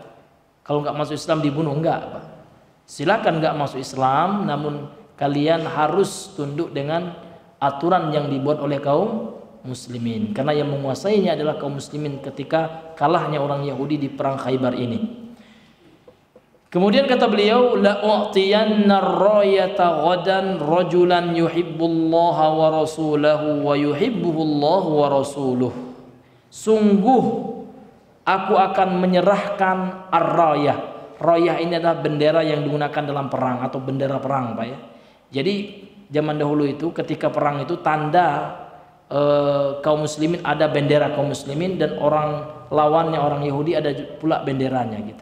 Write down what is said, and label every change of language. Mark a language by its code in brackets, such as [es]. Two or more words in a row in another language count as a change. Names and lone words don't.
[id] Kalau nggak masuk Islam dibunuh, enggak, Pak. Silakan nggak masuk Islam, namun kalian harus tunduk dengan aturan yang dibuat oleh kaum muslimin, karena yang menguasainya adalah kaum muslimin ketika kalahnya orang Yahudi di perang Khaybar ini. Kemudian kata beliau, [ar] لأعطين الراية غدا رجلا يحب الله ورسوله ويحبه الله ورسوله. [id] Sungguh aku akan menyerahkan ar-rayah. Rayah ini adalah bendera yang digunakan dalam perang atau bendera perang, Pak ya. Jadi zaman dahulu itu ketika perang itu tanda kaum muslimin, ada bendera kaum muslimin, dan orang lawannya orang Yahudi ada pula benderanya gitu.